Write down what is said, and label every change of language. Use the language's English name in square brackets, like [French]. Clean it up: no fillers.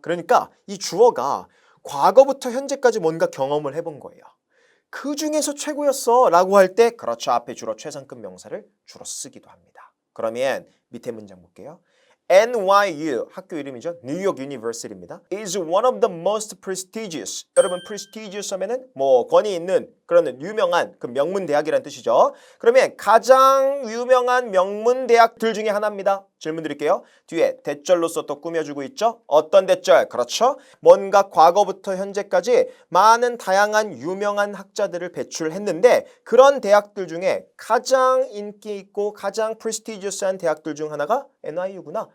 [Korean] 그러니까 이 주어가 과거부터 현재까지 뭔가 경험을 해본 거예요. 그 중에서 최고였어 라고 할 때 그렇죠. 앞에 주로 최상급 명사를 주로 쓰기도 합니다. 그러면 밑에 문장 볼게요. NYU 학교 이름이죠. 뉴욕 유니버시티입니다. [English] is one of the most prestigious. [Korean] 여러분 prestigious 하면은 뭐 권위 있는 그런 유명한 그 명문 대학이라는 뜻이죠. 그러면 가장 유명한 명문 대학들 중에 하나입니다. 질문 드릴게요. 뒤에 대절로서 또 꾸며주고 있죠. 어떤 대절? 그렇죠. 뭔가 과거부터 현재까지 많은 다양한 유명한 학자들을 배출했는데 그런 대학들 중에 가장 인기 있고 가장 프레스티지어스한 대학들 중 하나가 NYU구나.